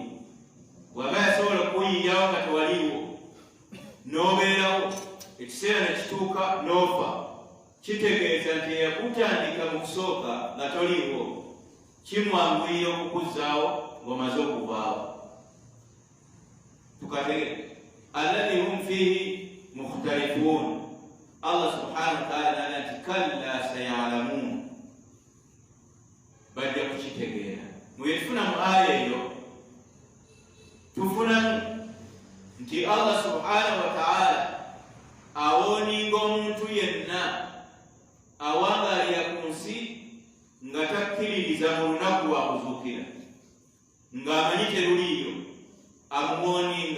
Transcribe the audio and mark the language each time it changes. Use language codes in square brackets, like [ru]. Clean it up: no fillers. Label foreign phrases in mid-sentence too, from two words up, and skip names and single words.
[lg] Bw'aba yasobola okuyinjawo nga tewaliiwo n'obeerawo, ekiseera ne kituuka n'ofa, kitegeeza nti eyakutandika mu kusooka nga toliiwo kimwanguyira okukuzzaawo ng'omaze okuvaawo. Tukategere [ar] alladhi hum fihi mukhtalifuun. [lg] Allah [ar] subhanahu wa ta'ala [lg] n'agamba nti [ar] kalla sayalamuun, [lg] bajja kukitegeera. Mwetufuna mu aya eyo tufunamu nti Allah [ar] subhanahu wa ta'ala [lg] awooninga omuntu yenna awangaalira ku nsi nga takkiririza mu lunaku lwa kuzuukira, ng'amanyi teruliiyo, amuwooninga.